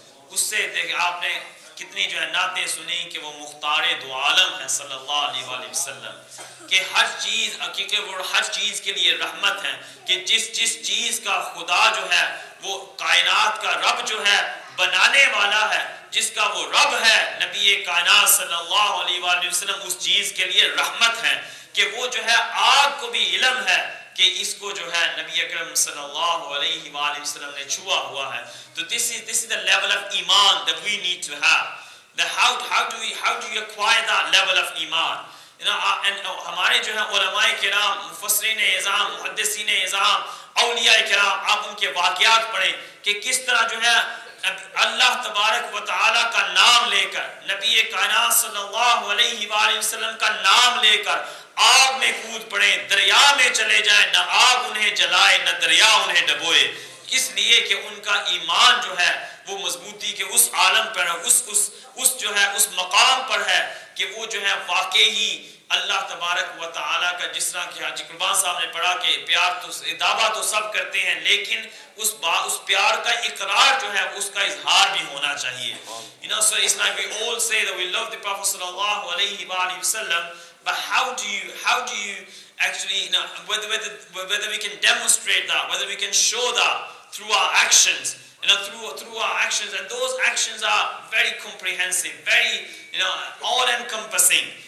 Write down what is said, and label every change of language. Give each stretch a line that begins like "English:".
Urdu: اس سے دیکھ آپ نے کتنی جو ہے نعتیں سنی کہ وہ مختار دو عالم ہے صلی اللہ علیہ وآلہ وسلم، کہ ہر چیز کیونکہ وہ ہر چیز کے لیے رحمت ہے، کہ جس چیز کا خدا جو ہے وہ کائنات کا رب جو ہے بنانے والا ہے، جس کا وہ رب ہے نبی کائنات صلی اللہ علیہ وآلہ وسلم اس چیز کے لیے رحمت ہے کہ وہ جو ہے آگ کو بھی علم ہے کہ اس کو جو ہے نبی اکرم صلی اللہ علیہ وآلہ وسلم نے چھوا ہوا ہے.
English: تو this is the level of iman that we need to have. That how do you acquire that level of iman?
Urdu: You know, and ہمارے جو ہے علماء کرام، مفسرین اعظام، محدثین اعظام، اولیاء کرام، آپ ان کے واقعات پڑھیں کہ کس طرح جو ہے اللہ تبارک و تعالی کا نام لے کر، نبی کائنات صلی اللہ علیہ وآلہ وسلم کا نام لے کر آگ میں کود پڑے، دریا میں چلے جائیں، نہ آگ انہیں جلائے نہ دریا انہیں ڈبوئے، اس لیے کہ ان کا ایمان جو ہے وہ مضبوطی کے اس عالم پر ہے، اس جو ہے اس مقام پر ہے کہ وہ جو ہے واقعی اللہ تبارک و تعالیٰ کا، جس طرح کہ حاجی قربان صاحب نے پڑھا کہ پیار تو دعویٰ تو سب کرتے ہیں لیکن اس پیار کا اقرار جو ہے اس کا اظہار بھی ہونا چاہیے.
English: You know, so it's like we all say that we love the Prophet sallallahu alaihi wasallam, but how do you actually, you know, whether we can demonstrate that, whether we can show that through our actions, you know, through our actions, and those actions are very comprehensive, very, you know, all encompassing.